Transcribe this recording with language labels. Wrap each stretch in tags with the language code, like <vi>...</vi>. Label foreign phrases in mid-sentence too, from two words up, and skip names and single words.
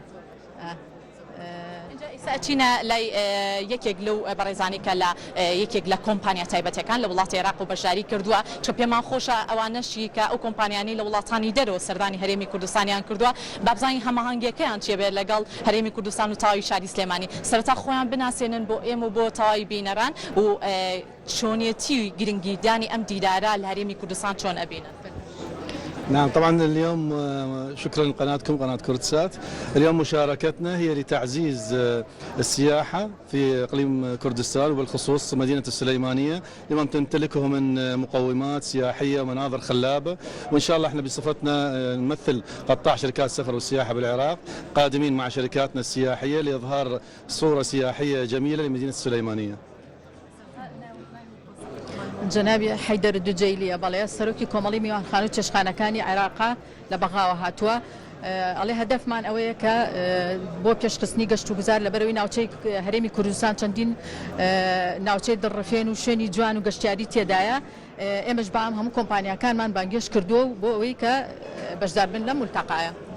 <ckb>چینە لای یەکێک لەو بەڕێزانی کە لە یەکێک لە کۆمپانیا تایبەتەکان لە وڵاتی عێراق و بەشداری کردووە چۆ پێمان خۆشە ئەوانەشی کە ئەو کۆمپانیانی لە وڵاتانی دەرەوە سەردانی هەرێمی کوردستانیان کردووە بابزانی هەماهەنگیەکەیان چێبێت لەگەڵ هەرێمی کوردستان و تاوی شاری سلێمانی سەرەتا خۆیان بناسێنن بۆ ئێمە و بۆ تاوای بینەران و چۆنیەتی گرنگیدانی ئەم دیدارە لە هەرێمی کوردستان چۆن ئەبینن</ckb> <ar>نعم طبعا اليوم شكرا لقناتكم قناة كردسات اليوم مشاركتنا هي لتعزيز السياحة في إقليم كردستان وبالخصوص مدينة السليمانية لما تمتلكه من مقومات سياحية ومناظر خلابة وإن شاء الله احنا بصفتنا نمثل قطاع شركات السفر والسياحة بالعراق قادمين مع شركاتنا السياحية لإظهار صورة سياحية جميلة لمدينة السليمانية</ar> <ckb>جنابی حیدەر دوجەیلیە بەڵێ سەرۆکی کۆمەڵی میوانخانە و چێشخانەکانی عێراقا لە بەغاوە هاتووە ئەڵێ هەدەفمان ئەوەیە کە بۆ پێشخستنی گەشت و گوزار لەبەرەوەی ناوچەی هەرێمی کوردستان چەندین ناوچەی دڕفێن و شوێنی جوان و گەشتیاری تێدایە ئێمەش بەام هەموو کۆمپانیەکانمان بانگێش کردووە بۆ ئەوەی کە بەشدار بن لە مولتەقایە</ckb>